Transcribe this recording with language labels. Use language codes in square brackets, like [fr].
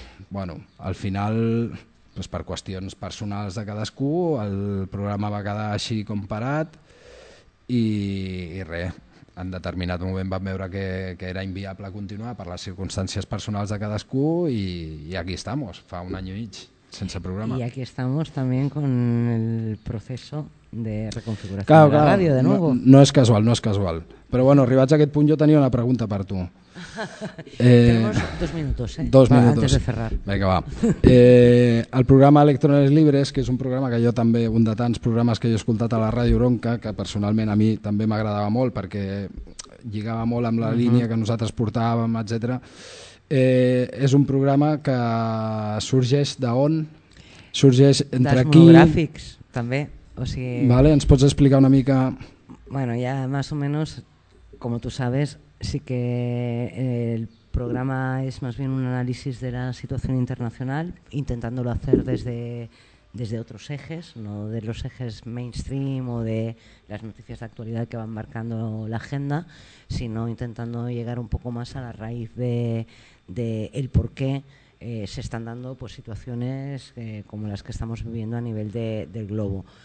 [ca] Bueno, al final, doncs per qüestions personals de cadascú, el programa va quedar així com parat, i res, en determinat moment vam veure que era inviable continuar per les circumstàncies personals de cadascú, i [es] aquí estamos, [ca] fa un any i mig sense programa. [es] I aquí estamos también con el proceso de reconfiguración, claro, de la ràdio, claro, de nuevo. [ca] No, no és casual, no és casual. Però bueno, arribats a aquest punt jo tenia una pregunta per tu. [es] Tenemos dos minutos. Antes de cerrar. Venga, va. [ca] El programa Electrones Libres, que és un programa que jo també, un de tants programes que jo he escoltat a la Ràdio Ronca, que personalment a mi també m'agradava molt perquè lligava molt amb la línia que nosaltres portàvem, etc. És un programa que sorgeix d'on? Sorgeix entre aquí... Dels monogràfics, també. O sigui... Vale, ens pots explicar una mica... [es] Bueno, ya más o menos, como tú sabes, sí que el programa es más bien un análisis de la situación internacional, intentándolo hacer desde otros ejes, no de los ejes mainstream o de las noticias de actualidad que van marcando la agenda, sino intentando llegar un poco más a la raíz de el por qué se están dando pues, situaciones como las que estamos viviendo a nivel del globo.